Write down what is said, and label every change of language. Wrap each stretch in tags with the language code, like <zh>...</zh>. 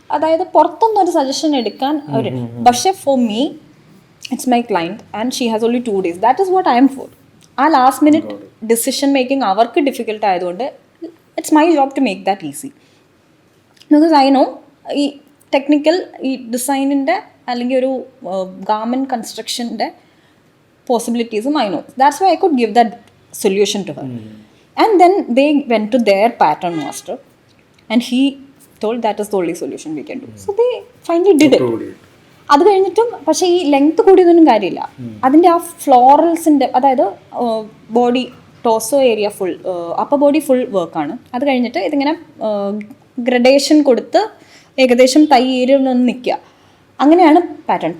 <ml>അതായത് പുറത്തൊന്നും ഒരു സജഷൻ എടുക്കാൻ അവർ, പക്ഷേ</ml> <en>For me it's my client and she has only 2 days. That is what I am for. ആ last minute decision making</en> <ml>അവർക്ക് ഡിഫിക്കൽട്ട് ആയതുകൊണ്ട്</ml> <en>It's my job to make that easy. Because I know</en> <ml>ഈ technical ഈ ഡിസൈനിൻ്റെ അല്ലെങ്കിൽ ഒരു garment കൺസ്ട്രക്ഷൻ്റെ</ml> <en>possibilities I know. That's why I could give that solution to her. And then they went to their pattern master and he told that is the only solution we can do. So they finally did it.</en> <ml>അത് കഴിഞ്ഞിട്ടും പക്ഷേ ഈ length കൂടിയതൊന്നും കാര്യമില്ല. അതിൻ്റെ ആ ഫ്ലോറൽസിൻ്റെ, അതായത് body ടോസോ area full, upper body full വർക്കാണ്. അത് കഴിഞ്ഞിട്ട് ഇതിങ്ങനെ ഗ്രഡേഷൻ കൊടുത്ത് ഏകദേശം തൈ ഏരിയയിലൊന്ന് നിൽക്കുക, അങ്ങനെയാണ് പാറ്റേൺ.</ml>